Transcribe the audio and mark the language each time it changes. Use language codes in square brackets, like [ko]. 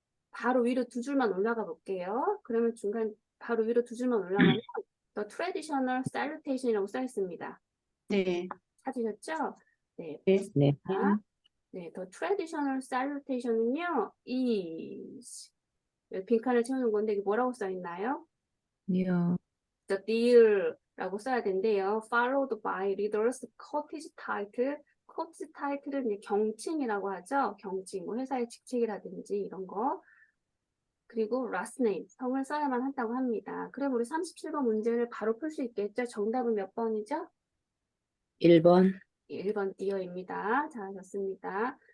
[ko] 바로 위로 두 줄만 올라가 볼게요. 그러면 바로 위로 두 줄만 올라가면 [en] The traditional salutation [ko] 이라고 써 있습니다. 네. 찾으셨죠? 네. 네. 네. 네, [en] The traditional salutation [ko] 은요, is 여기 빈칸을 채우는 건데 이게 뭐라고 써 있나요? 요. [en] The dear [ko] 라고 써야 된대요. [en] Followed by readers courtesy title. [ko] courtesy title은 이제 경칭이라고 하죠. 경칭, 뭐 회사의 직책이라든지 이런 거. 그리고 last name, 성을 써야만 한다고 합니다. 그럼 우리 37번 문제를 바로 풀 수 있겠죠? 정답은 몇 번이죠? 1번. 1번 디어입니다. 잘하셨습니다.